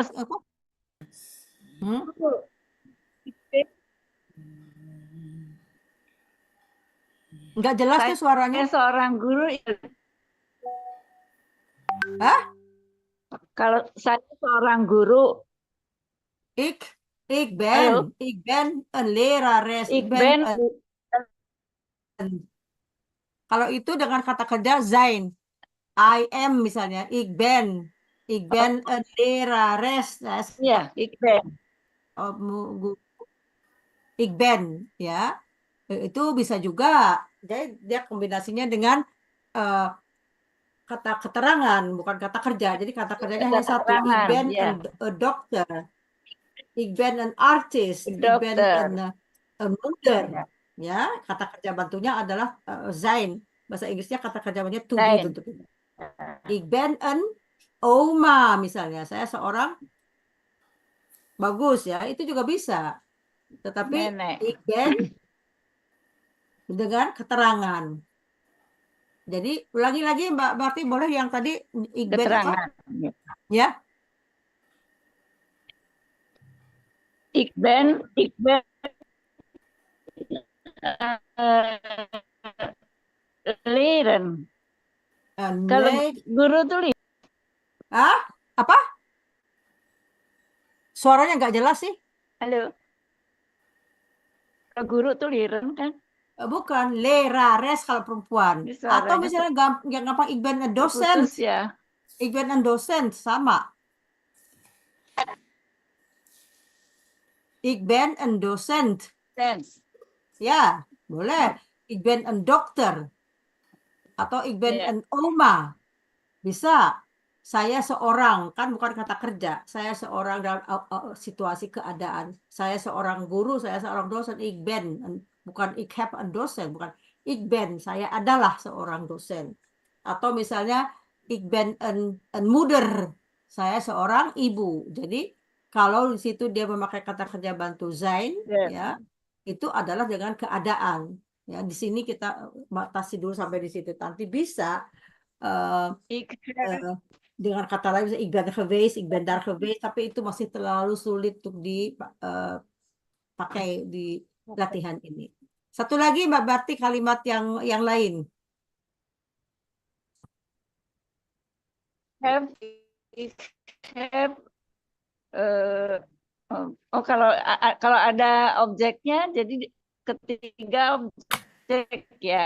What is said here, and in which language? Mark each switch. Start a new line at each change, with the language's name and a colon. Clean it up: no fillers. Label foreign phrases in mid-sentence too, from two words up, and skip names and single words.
Indonesian: Hmm? Nggak jelas tuh suaranya. saya seorang guru, Hah? kalau saya seorang guru,
Dutch: Ik
Indonesian: Halo?
Dutch: ben een lerares. ik ben
Indonesian: Kalau itu dengan kata kerja zijn.
English: I am misalnya.
Dutch: Ik ben een lerares. ya, ik ben. Ik ben,
Indonesian: ya. Itu bisa juga. Jadi dia kombinasinya dengan kata keterangan, bukan kata kerja. Jadi kata kerjanya hanya satu.
Dutch: Ik
Indonesian: Keterangan,
Dutch: ben
Indonesian: ya.
Dutch: een dokter. Ik ben een artist. Ik ben
Indonesian: Dokter.
Dutch: een moeder.
Indonesian: Ya. Ya, kata kerja bantunya adalah zijn. Bahasa Inggrisnya kata kerja bantunya
English: to be
Dutch: Zijn. bentuknya. Ik ben een oma misalnya.
Indonesian: Saya seorang bagus ya. Itu juga bisa. Tetapi Nenek.
Dutch: ik ben
Indonesian: dengan keterangan. Jadi ulangi lagi Mbak Barti, boleh yang tadi
Dutch: ik ben
Indonesian: apa? Keterangan. Ya.
Dutch: Ik ben leren.
Indonesian: Kalau guru tuh Ah, apa? Suaranya nggak jelas sih. halo. Kalau guru tuh liren kan? Bukan, lerares kalau perempuan. Ini Atau suaranya misalnya yang gampang,
Dutch: ik ben een
Indonesian: putus
Dutch: docent.
Indonesian: ya.
Dutch: Ik ben een docent, sama. Ik ben een docent.
English: Sense.
Indonesian: Ya, boleh.
Dutch: Ik ben een dokter. Atau ik ben
Indonesian: Ya.
Dutch: een oma.
Indonesian: Bisa. Saya seorang, kan bukan kata kerja. Saya seorang dalam situasi keadaan. Saya seorang guru, saya seorang dosen.
Dutch: Ik ben, bukan ik heb een dosen, bukan. Ik ben,
Indonesian: saya adalah seorang dosen. Atau misalnya,
Dutch: ik ben een moeder.
Indonesian: Saya seorang ibu. Jadi, kalau di situ dia memakai kata kerja bantu zijn, ya, itu adalah dengan keadaan. Ya, di sini kita batasi dulu sampai di situ. Nanti bisa dengan kata lain,
Dutch: ik ben geweest, ik ben daar geweest,
Indonesian: tapi itu masih terlalu sulit untuk dipakai di latihan ini. Satu lagi Mbak Barti, kalimat yang lain. Have, kalau ada objeknya, jadi ketiga objek ya.